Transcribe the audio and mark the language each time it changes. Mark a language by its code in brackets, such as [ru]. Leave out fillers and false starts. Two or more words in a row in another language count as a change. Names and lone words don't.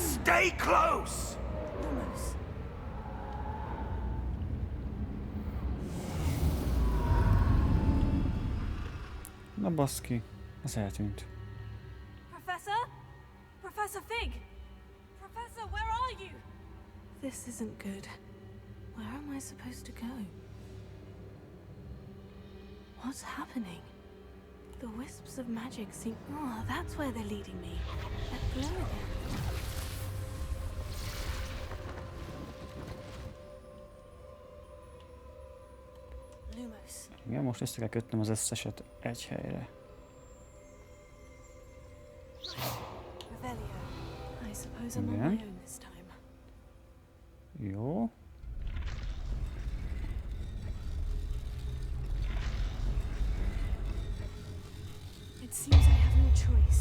[en] Stay close! Lumos. [hu] Na baszki, az eltűnt. [en] Professor? Professor Fig? Professor, where are you? This isn't good. Where am I supposed to go? What's happening? The wisps of magic seem... Oh, that's where they're leading me. That glow again. Lumos. [hu] Igen, most össze kell kötnöm az összeset egy helyre. [en] Revelio. I suppose I'm on [hu] Igen. [en] my own this time. [hu] Jó. [en] It seems I have no choice.